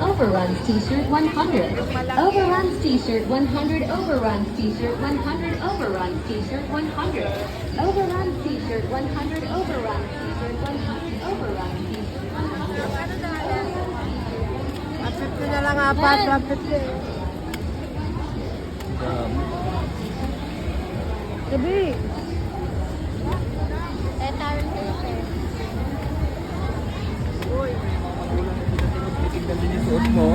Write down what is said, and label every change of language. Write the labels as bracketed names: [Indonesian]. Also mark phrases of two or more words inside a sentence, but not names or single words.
[English] Overruns t-shirt 100. Overruns t-shirt 100. Overruns t-shirt 100. Overruns t-shirt 100. Overruns t-shirt 100. Overruns t-shirt 100. Overruns t-shirt 100. [Filipino] Apit ko na lang apat, apit ko. Gabi. Uy, titignan din yung suot mo.